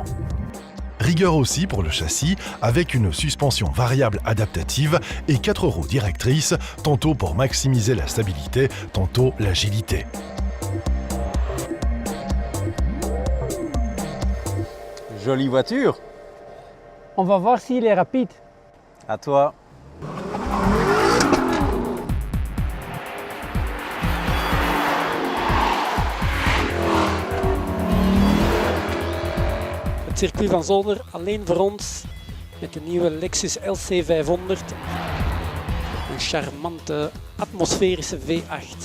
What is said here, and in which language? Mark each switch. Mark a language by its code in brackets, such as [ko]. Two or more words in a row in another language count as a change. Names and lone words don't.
[fr] Rigueur aussi pour le châssis, avec une suspension variable adaptative et 4 roues directrices, tantôt pour maximiser la stabilité, tantôt l'agilité. Jolie voiture. On va voir s'il est rapide. À toi. [nl] Het circuit van Zolder alleen voor ons met de nieuwe Lexus LC500. Een charmante atmosferische V8.